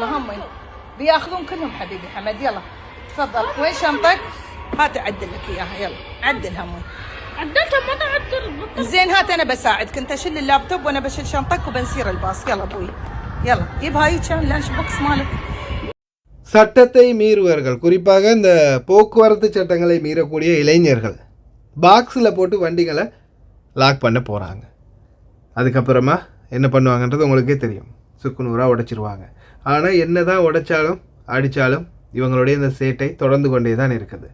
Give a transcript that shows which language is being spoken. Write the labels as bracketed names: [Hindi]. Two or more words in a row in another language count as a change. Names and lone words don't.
[Arabic] هم بياخذون كلهم حبيبي حمد. يلا تفضل، وين شنطك؟ هات اعدل لك اياها، يلا عدلها امي. عدلتها ما تعدل. زين هات انا بساعدك، انت شيل اللابتوب وانا بشيل شنطك وبنسير الباص. يلا ابوي يلا جيب هاي كان [English] lunch box [Arabic] مالك. [Tamil] சட்டத்தை மீறுவர்கள், குறிப்பாக இந்த போக்குவரத்து சட்டங்களை மீறக்கூடிய இளைஞர்கள் பாக்ஸில் போட்டு வண்டிகளை லாக் பண்ண போகிறாங்க. அதுக்கப்புறமா என்ன பண்ணுவாங்கன்றது உங்களுக்கே தெரியும், சுக்குநூறாக உடைச்சிருவாங்க. ஆனால் என்ன தான் உடைச்சாலும் அடித்தாலும் இவங்களுடைய இந்த சேட்டை தொடர்ந்து கொண்டே தான் இருக்குது.